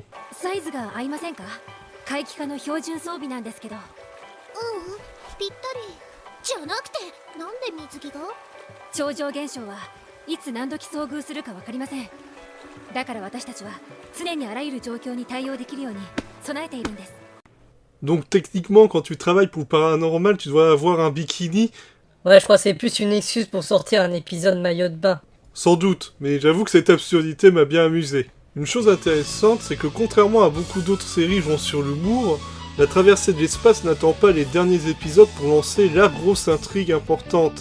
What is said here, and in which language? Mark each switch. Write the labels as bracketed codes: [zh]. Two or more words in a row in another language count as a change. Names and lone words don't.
[ja] サイズが合いませんか？怪奇化の標準装備なんですけど。ぴったりじゃなくてなんで水着が？超常現象はいつ何時遭遇するか分かりません。だから私たちは常にあらゆる状況に対応できるように備えているんです。 [fr] Donc techniquement, quand tu travailles pour le paranormal, tu dois avoir un bikini. Ouais, je crois que c'est plus une excuse pour sortir un épisode maillot de bain. Sans doute, mais j'avoue que cette absurdité m'a bien amusé. Une chose intéressante, c'est que contrairement à beaucoup d'autres séries jouant sur l'humour, la traversée de l'espace n'attend pas les derniers épisodes pour lancer la grosse intrigue importante.